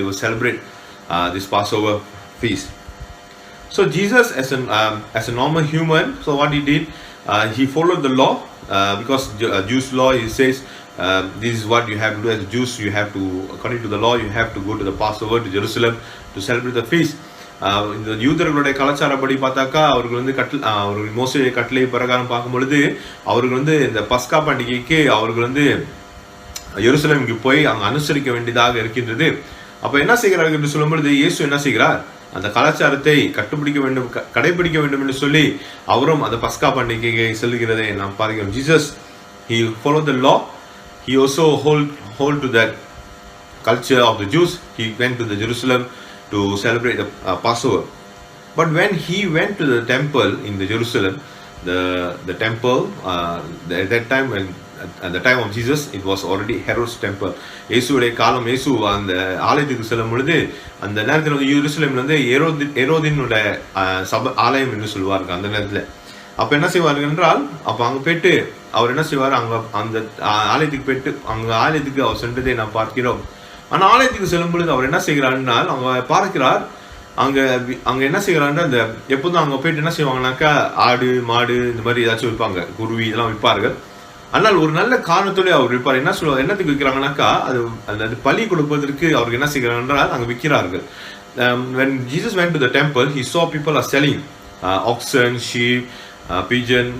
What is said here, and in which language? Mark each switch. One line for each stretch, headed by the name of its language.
English: They will celebrate this Passover feast. So Jesus, as a normal human, so what he did, he followed the law. Because Jews law, he says this is what you have to do as Jews. You have to, according to the law, you have to go to the Passover to Jerusalem to celebrate the feast.
Tamil: இந்த யூதர்களுடைய கலாச்சாரப்படி பார்த்தாக்கா அவர்கள் மோசே கட்டளை பிரகாரம் பார்க்கும் பொழுது அவர்கள் இந்த பஸ்கா பண்டிகைக்கு அவர்கள் எருசலேமுக்கு போய் அங்கே அனுசரிக்க வேண்டியதாக இருக்கின்றது. அப்ப என்ன செய்கிறார்கள் என்று சொல்லும் பொழுது இயேசு என்ன செய்கிறார், அந்த கலாச்சாரத்தை கடைபிடிக்க வேண்டும் என்று சொல்லி அவரும் அந்த பஸ்கா பண்டிகையை செல்கிறதை நாம் பார்க்கிறோம்.
English: Jesus, he followed the law. He also hold to that culture of the Jews. He went to the Jerusalem to celebrate the Passover. But when he went to the temple in the Jerusalem, the temple at that time, when at the time of Jesus, it was already Herod's temple.
Tamil: இயேசுடைய காலம், இயேசு அந்த ஆலயத்துக்கு செல்லும் பொழுது அந்த நேரத்தில் எருசலேம்ல ஏரோதினுடைய ஆலயம் என்று சொல்வார்கள் அந்த நேரத்தில். அப்ப என்ன செய்வார்கள் என்றால், அப்ப அங்க போயிட்டு அவர் என்ன செய்வார், அங்க அந்த ஆலயத்துக்கு போயிட்டு ஆலயத்துக்கு அவர் சென்றதை நாம் பார்க்கிறோம். ஆனா ஆலயத்துக்கு செல்லும் பொழுது அவர் என்ன செய்கிறார் என்றால், அவங்க பார்க்கிறார் அங்க என்ன செய்யறாங்கன்னா, இந்த எப்போதும் அங்க போயிட்டு என்ன செய்வாங்கன்னாக்கா, ஆடு மாடு இந்த மாதிரி ஏதாச்சும் விற்பாங்க, குருவி இதெல்லாம் விற்பார்கள். ஆனால் ஒரு நல்ல காரணத்தோட அவர் விற்பார். என்ன சொல்லுவாங்க, என்னத்துக்கு விற்கிறாங்கனாக்கா, அது பலி கொடுப்பதற்கு அவருக்கு என்ன செய்கிறார்கள் என்றால் அங்க விற்கிறார்கள்.
English: When Jesus went to the temple, he saw people are selling oxen, sheep, pigeon.